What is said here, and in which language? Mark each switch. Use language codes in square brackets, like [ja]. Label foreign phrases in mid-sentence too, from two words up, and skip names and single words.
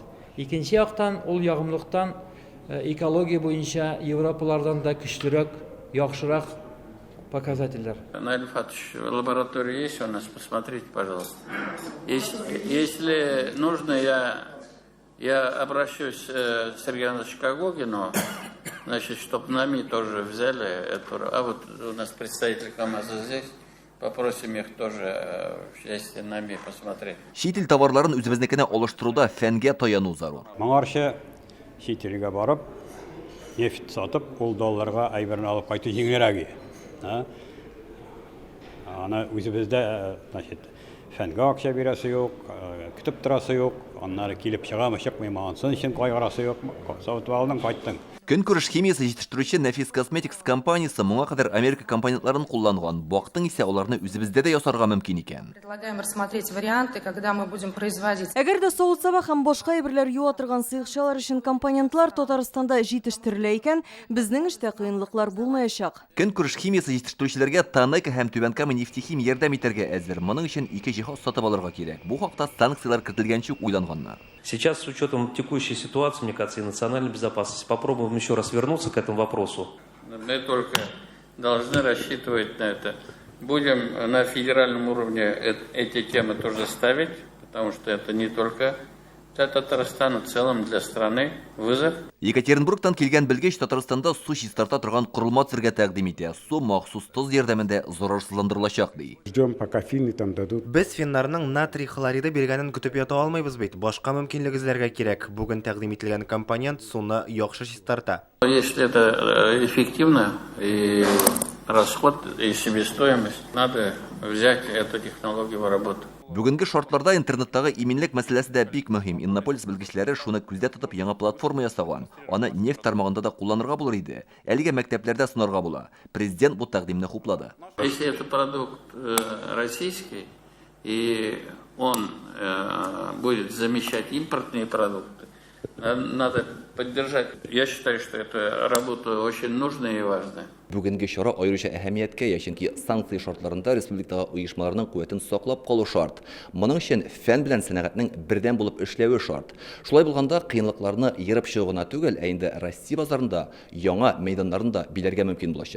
[tt] Икенче яктан ул ягымлыктан экология буенча Европалардан да көчлерәк, яхшырак показательләр. [ru] Наиль Фатович, лаборатория есть у нас, посмотрите, пожалуйста. Если нужно, я обращусь к Сергею Ивановичу Кагогину, значит, чтобы нами тоже взяли эту... А вот у нас представитель КамАЗа здесь. Попросим их тоже вместе нами посмотреть. [tt] Чит ил товарларын үзебезнекенә алыштыруда фәнгә таяну зарур. Моңарчы чит илгә барып, нефть сатып, ул долларга әйберне алып кайту җиңелрәк. Аны үзебездә, значит, фәнгә акча бирәсе юк, көтеп торасы юк, аннары килеп чыгамы, чыкмыймы, ансын өчен кайгырасы юк. Сатып алдың, кайттың. Көнкүреш химиясе җитештерүче Нәфис Косметикс компаниясе моңа кадәр Америка компонентларын кулланган. Бактың исә аларны үзебездә дә ясарга мөмкин икән. [ru] Предлагаем рассмотреть варианты, когда мы будем производить. [tt] Әгәр дә савыт-саба һәм башка әйберләр юа торган сыйкчалар өчен компонентлар Татарстанда җитештерелә икән, безнең эштә кыенлыклар булмаячак. Көнкүреш химиясе җитештерүчеләргә Танека һәм Түбәнкама нефтехим ярдәм итәргә әзер. Моның өчен ике җиһаз сатып алырга кирәк. Бу хакта санкциялар кертелгәнче уйланганнар. [ru] Сейчас, с учетом текущей ситуации, мне кажется, и национальной безопасности, попробуем еще раз вернуться к этому вопросу. Мы только должны рассчитывать на это. Будем на федеральном уровне эти темы тоже ставить, потому что это не только для Татарстана, в целом для страны вызов. [tt] Екатеринбургтан килгән белгеч Татарстанда су чистарта торган корылма төзергә тәкъдим итә. Су махсус тоз ярдәмендә зарарсызландырылачак ди. [ru] Ждем, пока финны там дадут. [tt] Без финнарның натрий хлориды биргәнен көтеп ята алмыйбыз бит. Башка мөмкинлек эзләргә кирәк. Бүген тәкъдим ителгән компонент суны яхшы чистарта. [ru] Если это эффективно и расход и себестоимость, надо взять эту технологию в работу. [tt] Бүгенге шартларда интернеттагы иминлек мәсьәләсе дә бик мөһим. Иннополис белгечләре шуны күздә тотып яңа платформа ясаган. Аны нефть тармагында да кулланырга булыр иде. Әлегә мәктәпләрдә сынарга була. Президент бу тәкъдимне хуплады. [ru] Если это продукт российский и он будет замещать импортные продукты, надо поддержать. Я считаю, что эта работа очень нужная и важная. [tt] Бүгенге чара аеруча әһәмияткә ия, чөнки санкция шартларында республикадагы оешмаларның куәтен саклап калу шарт. Моның өчен фән белән сәнәгатьнең бердәм булып эшләве шарт. Шулай булганда кыенлыкларны ерып чыгуына түгел, ә инде Россия базарында яңа мәйданнарында биләргә мөмкин булачак.